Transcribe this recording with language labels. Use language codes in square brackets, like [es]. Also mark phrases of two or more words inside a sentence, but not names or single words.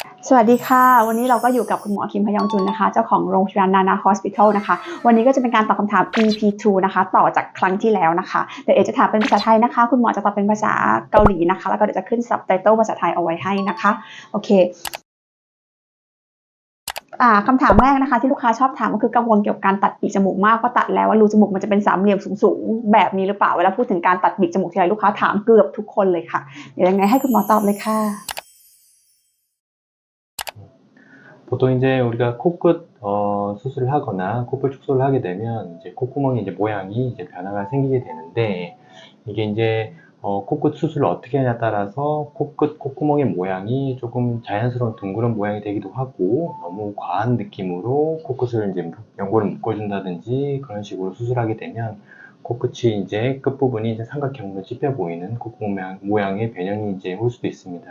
[th] สวัสดีค่ะวันนี้เราก็อยู่กับคุณหมอคิมพยองจุนนะคะเจ้าของโรงพยาบาลนานาฮอสพิทอลนะคะวันนี้ก็จะเป็นการตอบคำถาม EP2 นะคะต่อจากครั้งที่แล้วนะคะเดี๋ยวเอจะถามเป็นภาษาไทยนะคะคุณหมอจะตอบเป็นภาษาเกาหลีนะคะแล้วก็เดี๋ยวจะขึ้นซับไตเติลภาษาไทยเอาไว้ให้นะคะโอเคคำถามแรกนะคะที่ลูกค้าชอบถามก็คือกังวลเกี่ยวกับการตัดปีกจมูกมากว่าตัดแล้วว่ารูจมูกมันจะเป็นสามเหลี่ยมสูงๆแบบนี้หรือเปล่าเวลาพูดถึงการตัดปีกจมูกทีไรลูกค้าถามเกือบทุกคนเลยค่ะเดี๋ยวยังไงให้คุณหมอตอบเลยค่ะ [ko] 보통 이제 우리가 코끝 수술을 하거나 코볼 축소를 하게 되면 이제 콧구멍의 이제 모양이 이제 변화가 생기게 되는데 이게 이제 코끝 수술을 어떻게 하냐에 따라서 코끝 콧구멍의 모양이 조금 자연스러운 둥그런 모양이 되기도 하고 너무 과한 느낌으로 코끝을 이제 연고를 묶어준다든지 그런 식으로 수술하게 되면 코끝이 이제 끝부분이 이제 삼각형으로 찝혀 보이는 콧구멍 모양의 변형이 이제 올 수도 있습니다.